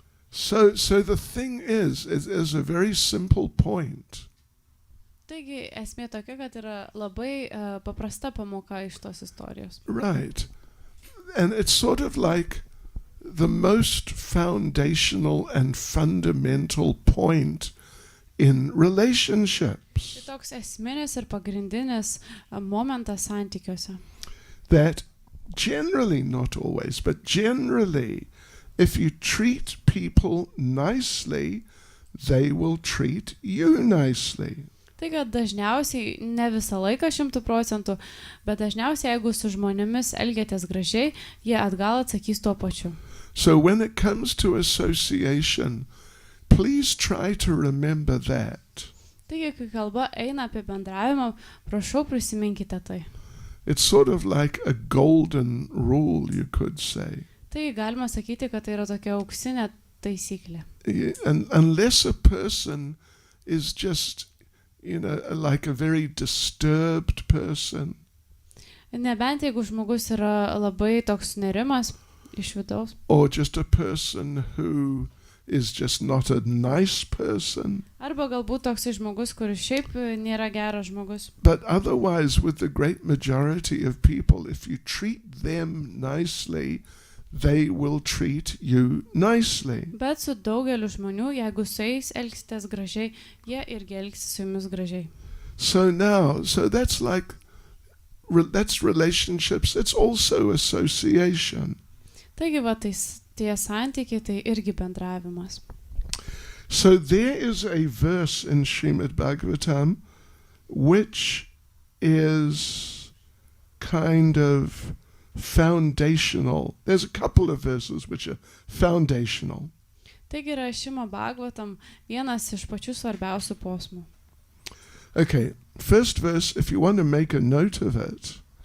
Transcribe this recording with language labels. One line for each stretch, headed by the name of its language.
English: So the thing is a very simple point.
Lithuanian: Taigi, esmė tokia, kad yra labai paprasta pamoka iš tos istorijos.
English: Right. And it's sort of like the most foundational and fundamental point in relationships.
Lithuanian: Tai toks esminis ir pagrindinis momentas santykiuose.
English: That generally, not always, but generally, if you treat people nicely, they will treat you nicely.
Lithuanian: Tai kad dažniausiai, ne visą laiką 100%, bet dažniausiai, jeigu su žmonėmis elgiatės gražiai, jie atgal atsakys tuo pačiu.
English: So when it comes to association, please try to remember that.
Lithuanian: Taigi, kai kalba eina apie bendravimą, prašau prisiminkite tai.
English: It's sort of like a golden rule, you could say.
Lithuanian: Tai galima sakyti, kad tai yra tokia auksinė taisyklė.
English: And unless a person is just, you know, like a very disturbed person.
Lithuanian: Nebent jeigu žmogus yra labai toks nerimas iš vidaus.
English: Or just a person who is just not a nice person.
Lithuanian: Arba galbūt toks žmogus, kuris šiaip nėra geras žmogus.
English: But otherwise, with the great majority of people, if you treat them nicely, they will treat you nicely.
Lithuanian: Bet su daugeliu žmonių, jeigu su jais elgsitės gražiai, jie irgi elgsis su jumis gražiai.
English: So that's like, that's relationships, it's also association.
Lithuanian: Taigi, va, tie santykiai, tai irgi bendravimas.
English: So there is a verse in Srimad Bhagavatam which is kind of foundational. There's a couple of verses which are foundational.
Lithuanian: Taigi yra Šrimad Bhagavatam vienas iš pačių svarbiausių posmų.
English: Okay, first verse, if you want to make a note of it,